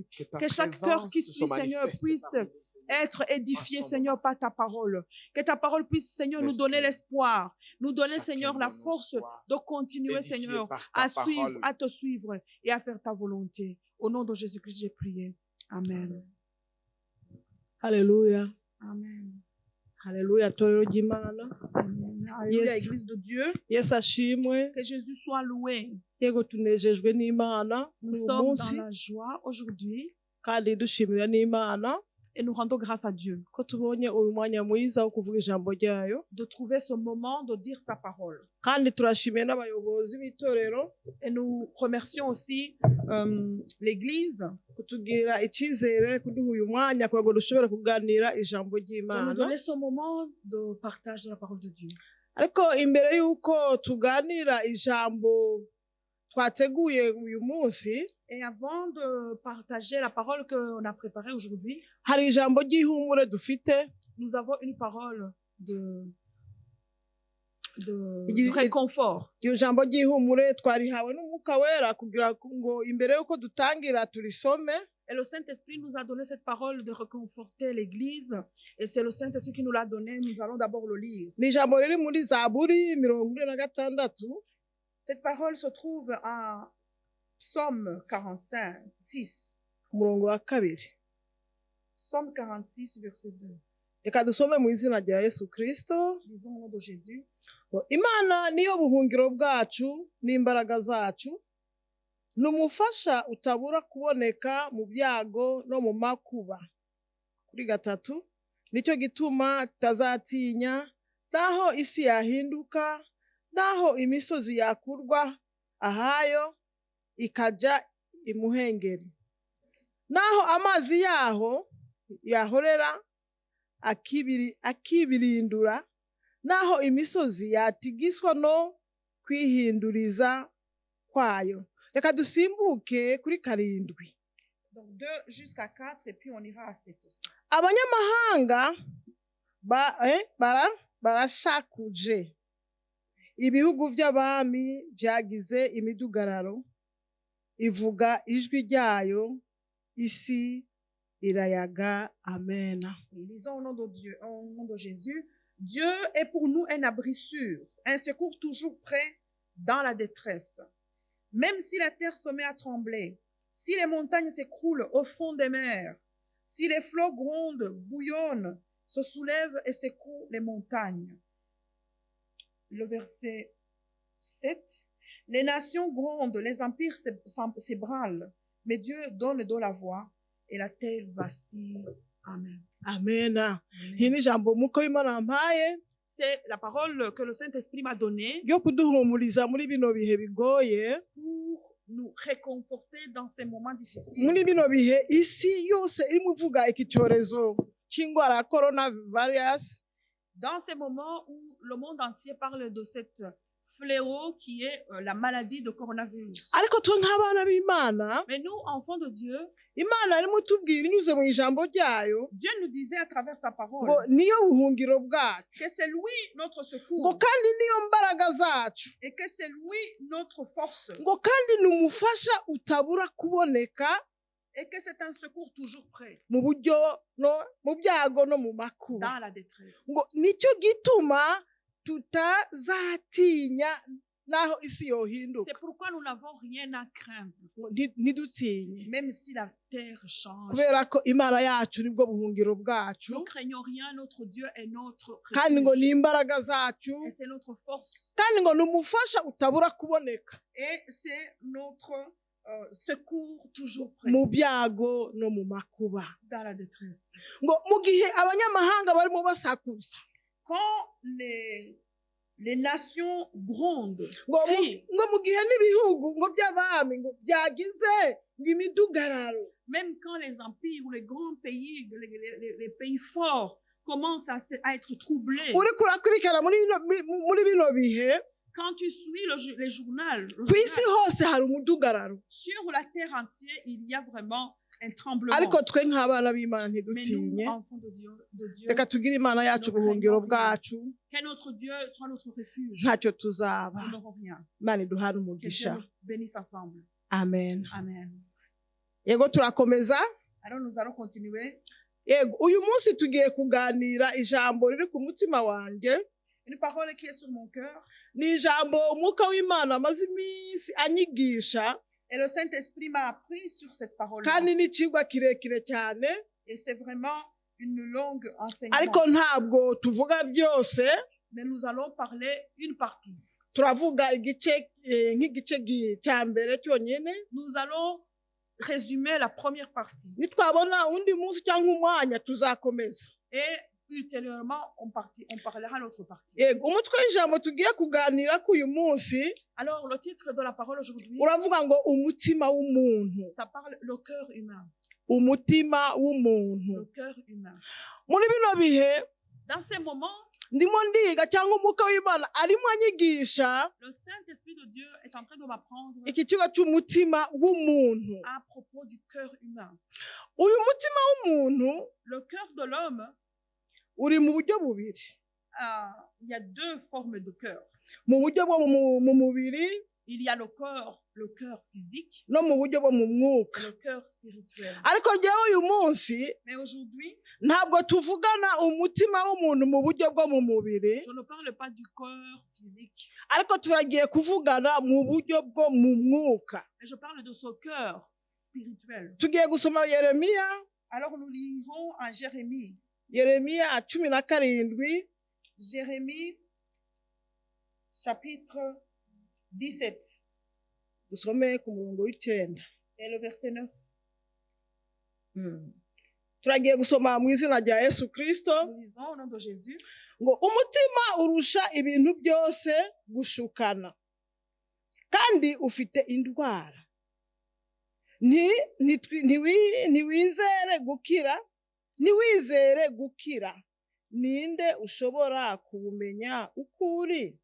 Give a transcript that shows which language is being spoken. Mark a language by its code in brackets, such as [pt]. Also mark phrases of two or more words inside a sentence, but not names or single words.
[fr] Que ta que chaque cœur qui présence suit, soit Seigneur, manifeste puisse parmi nous, Seigneur. être édifié, En son Seigneur, par ta parole. Que ta parole puisse, Seigneur, nous donner l'espoir, nous donner, Chacun Seigneur, de la nous force soit de continuer, édifié Seigneur, par ta à suivre, parole. à te suivre et à faire ta volonté. Au nom de Jésus-Christ, j'ai prié. Amen. Haleluya. Amen. [rw] Haleluya torero ry'Imana. [fr] Amen. Alléluia, Yes. Église de Dieu. [rw] Yesu ashimwe. [fr] Que Jésus soit loué. [rw] Yego tunejejwe n'Imana [fr] Nous [rw] uyu [fr] sommes [rw] munsi [fr] dans la joie aujourd'hui [rw] kandi dushimira n'Imana [fr] et nous rendons grâce à Dieu [rw] ko tubonye uyu mwanya mwiza wo kuvuga ijambo ryayo, [fr] de trouver ce moment de dire sa parole. [rw] kandi turashimiye n'abayobozi b'itorero [fr] Et nous remercions aussi l'Église [rw] kutugira icyizere kuduha uyu mwanya kugira ngo dushobore kuganira ijambo [fr] de nous [rw] ry'Imana. [fr] donner ce moment de partage de la parole de Dieu. [rw] Ariko imbere y'uko tuganira ijambo twateguye uyu munsi, [fr] Et avant de partager la parole qu'on a préparée aujourd'hui, [rw] hari ijambo ry'ihumure dufite [fr] nous avons une parole de Il- réconfort. [rw] iryo jambo ry'ihumure twarihawe n'umwuka wera kugira ngo imbere y'uko dutangira turisome. [fr] Et le Saint-Esprit nous a donné cette parole de réconforter l'Église. Et c'est le Saint-Esprit qui nous l'a donné. Nous allons d'abord le lire. [rw] Ni ijambo riri muri Zaburi 46. [fr] Cette parole se trouve à Psaume 45, 6. [rw] ku murongo wa 2. [fr] Psaume 46, verset 2. [rw] Reka dusome mu izina rya Yesu Kristo. [fr] Lisons au nom de Jésus. [rw] Ngo, Imana niyo buhungiro bwacu n'imbaraga zacu, n'umufasha utabura kuboneka mu byago no mu makuba. Kuri 3, nicyo gituma tutazatinya naho isi yahinduka, naho imisozi yakurwa ahayo ikaja imuhengeri, naho amazi yaho yahorera akibirindura, naho imisozi yatigiswa no kwihinduriza kwayo. Reka dusimbuke kuri 7. [fr] Donc 2 jusqu'à 4 et puis on ira à 7 aussi. [rw] Abanyamahanga barashakuje, ibihugu by'abami byagize imidugararo, ivuga ijwi ryayo, isi irayaga. Amen. [fr] Lisons au nom de Dieu, au nom de Jésus. Dieu est pour nous un abri sûr, un secours toujours prêt dans la détresse. Même si la terre se met à trembler, si les montagnes s'écroulent au fond des mers, si les flots grondent, bouillonnent, se soulèvent et secouent les montagnes. Le verset 7. Les nations grondent, les empires s'ébranlent, mais Dieu donne de la voix et la terre vacille. Amen. Amen. Amen. [rw] Iyi ni ijambo umwuka w'Imana yampaye [fr] C'est la parole que le Saint-Esprit m'a donnée [rw] ryo kuduhumuriza muri bino bihe bigoye, [fr] pour nous réconforter dans ces moments difficiles. [rw] muri bino bihe isi yose irimo ivuga iki cyorezo cy'indwara ya coronavirus. [fr] Dans ces moments où le monde entier parle de cette fléau qui est la maladie de coronavirus. [rw] Ariko twe nk'abana b'Imana, [fr] Mais nous, enfants de Dieu, [rw] Imana irimo itubwira inyuze mu ijambo ryayo [fr] Dieu nous disait à travers sa parole [rw] ngo niyo buhungiro bwacu, [fr] que c'est lui notre [rw] ngo [fr] secours [rw] kandi niyo mbaraga zacu, [fr] et que c'est lui notre force [rw] ngo kandi ni umufasha utabura kuboneka [fr] et que c'est un secours toujours prêt [rw] mu buryo no mu byago no mu makuba. [fr] dans la détresse. [rw] Ngo nicyo gituma tutazatinya naho isi yohinduka. [fr] C'est pourquoi nous n'avons rien à craindre, [rw] Ntidutinye, [fr] même si la terre change. [rw] kubera ko Imana yacu nibwo buhungiro bwacu, [fr] Nous craignons rien, notre Dieu est notre [rw] kandi ngo ni [fr] refuge [rw] imbaraga zacu, [fr] et c'est notre force [rw] kandi ngo ni umufasha utabura kuboneka [fr] et c'est notre secours toujours prêt [rw] mu byago no mu makuba. [fr] dans la détresse. [rw] Ngo mu gihe abanyamahanga barimo basakuza, [fr] Quand les nations grondent, [rw] ngo [fr] crient, [rw] mu gihe n'ibihugu ngo by'abami ngo byagize ngo imidugararo, [fr] même quand les empires ou les grands pays, les pays forts commencent à être troublés, [rw] uri kurakurikirana muri bino bihe, [fr] Quand tu suis les journaux, [rw] ku isi hose hari umudugararo, [fr] sur la terre entière, il y a vraiment un tremblement. [rw] ariko twe nk'abana b'Imana [fr] Mais [rw] ntidutinye, [fr] nous, enfants de Dieu, [rw] reka tugire Imana yacu ubuhungiro bwacu, [fr] que notre Dieu soit notre refuge. [rw] ntacyo tuzaba. [fr] Nous n'aurons rien. [rw] Imana iduhane [fr] Que Dieu [rw] umugisha. [fr] nous bénisse ensemble. Amen. Amen. [rw] Yego turakomeza. [fr] Alors nous allons continuer. [rw] Yego uyu munsi tugiye kuganira ijambo riri ku mutima wanjye. [fr] Une parole qui est sur mon cœur. [rw] Ni ijambo umwuka w'Imana amaze iminsi anyigisha, [fr] Et le Saint-Esprit m'a appris sur cette parole. [rw] kandi ni ikigwa kirekire cyane, [fr] Et c'est vraiment une longue [rw] ariko [fr] enseignement. [rw] ntabwo tuvuga byose. [fr] Mais nous allons parler une partie. [rw] Turavuga igice nk'igice cya mbere cyonyine. [fr] Nous allons résumer la première partie. [rw] Nitwabona undi munsi cyangwa umwanya tuzakomeza. [fr] Et ultérieurement, on parlera l'autre partie. [rw] Yego umutwe w'ijambo tugiye kuganira ku uyu munsi [fr] Alors, le titre de la parole aujourd'hui, [rw] uravuga ngo umutima w'umuntu. [fr] ça parle le cœur humain. [rw] Umutima w'umuntu. [fr] Le cœur humain. [rw] Muri bino bihe [fr] Dans ces moments, [rw] ndimo ndiga cyangwa umwuka w'Imana arimo anyigisha [fr] le Saint-Esprit de Dieu est en train de m'apprendre [rw] iki kigo cy'umutima w'umuntu. [fr] à propos du cœur humain. [rw] Uyu mutima w'umuntu [fr] Le cœur de l'homme, [rw] uri mu buryo bubiri. [fr] il y a deux formes de cœur. [rw] Mu buryo bwo mu mubiri [fr] Il y a le cœur physique [rw] no mu buryo bwo mu mwuka. [fr] et le cœur spirituel. [rw] Ariko njyewe uyu munsi [fr] Mais aujourd'hui, [rw] ntabwo tuvugana umutima w'umuntu mu buryo bwo mu mubiri, [fr] je ne parle pas du cœur physique, [rw] ariko turagiye kuvugana mu buryo bwo mu mwuka. [fr] mais je parle de ce cœur spirituel. [rw] Tugiye gusoma Yeremiya, [fr] Alors nous lirons en Jérémie. [rw] Yeremiya 17. [fr] Jérémie, chapitre 17, [rw] Dusome ku murongo w'9. [fr] et le verset 9. [rw] Turagiye gusoma mu izina rya Yesu Kristo. [fr] Nous lisons au nom de Jésus. [rw] Ngo umutima urusha ibintu byose gushukana, kandi ufite indwara. Ntiwizere gukira. Ninde ushobora kubumenya uko uri?